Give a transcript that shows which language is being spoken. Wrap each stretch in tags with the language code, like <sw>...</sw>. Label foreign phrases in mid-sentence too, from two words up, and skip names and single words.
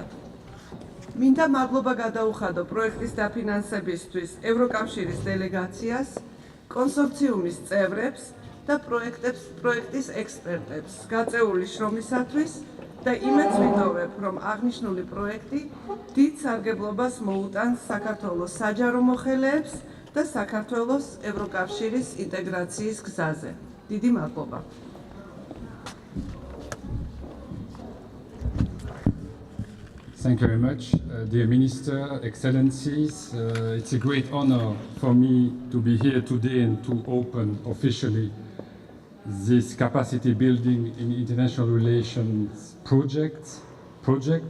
<ka>მინდა მადლობა გადაუხადო პროექტის დაფინანსებისთვის ევროკავშირის დელეგაციას, კონსორციუმის წევრებს და პროექტის ექსპერტებს გაწეული შრომისათვის და იმედს ვიტოვებ, რომ აღნიშნული პროექტი დიდ სარგებლობას მოუტანს საქართველოს საჯარო მოხელეებს და საქართველოს ევროკავშირის ინტეგრაციის გზაზე. დიდი მადლობა.</ka> <en>Thank you very much, dear Minister, Excellencies. It's a great honor for me to be here today and to open officially this capacity building in international relations project.</en>